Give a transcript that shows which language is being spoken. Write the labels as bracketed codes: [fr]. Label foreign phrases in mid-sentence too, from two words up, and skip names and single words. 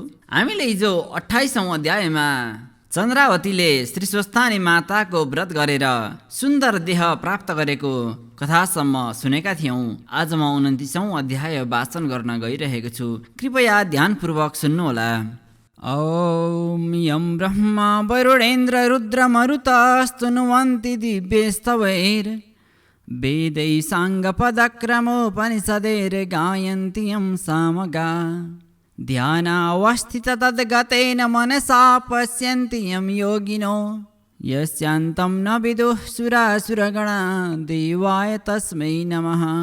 [ne] हामीले हिजो 28औं अध्यायमा चन्द्रावतीले श्री स्वस्थानी माताको व्रत गरेर सुन्दर देह प्राप्त गरेको कथासम्म सुनेका थियौँ। आज म 29औं अध्याय वाचन गर्न गइरहेको छु। कृपया ध्यानपूर्वक सुन्नुहोला। [sa] ॐ यं ब्रह्मा वरुणेन्द्र रुद्रमरुतस्तुनुवन्ति दिव्यस्तवैर् वेदैः साङ्गपदक्रमोपनिषदैर्गायन्ति यं सामगा ध्यानावस्थित तद्गतेन मनसा पश्यन्ति यं योगिनो यस्यान्तं न विदुः सुरासुरगणा देवाय तस्मै नमः।